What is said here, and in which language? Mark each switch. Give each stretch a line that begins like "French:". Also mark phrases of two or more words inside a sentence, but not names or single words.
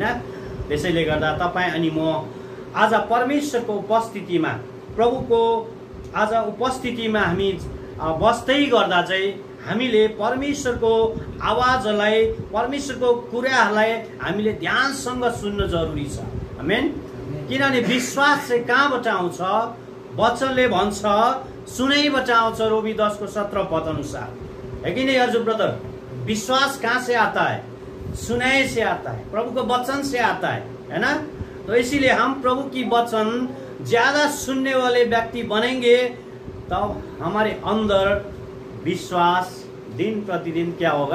Nepali: त्यसैले गर्दा तपाईं अनि म आज परमेश्वरको उपस्थितिमा, प्रभुको आज उपस्थितिमा हामी बस्दै गर्दा चाहिँ हामीले परमेश्वरको आवाजलाई, परमेश्वरको कुराहरूलाई हामीले ध्यानसँग सुन्न जरुरी छ। आमेन। किनभने विश्वास चाहिँ कहाँबाट आउँछ? वचनले भन्छ सुनैबाट आउँछ।
Hindi: रोमी 10:17 अनुसार है कि नहीं अर्जुन ब्रदर? विश्वास कहाँ से आता है? सुनाई से आता है, प्रभु को वचन से आता है ना। तो इसीलिए हम प्रभु की वचन ज्यादा सुनने वाले व्यक्ति बनेंगे, तब हमारे अंदर विश्वास दिन प्रतिदिन क्या होगा?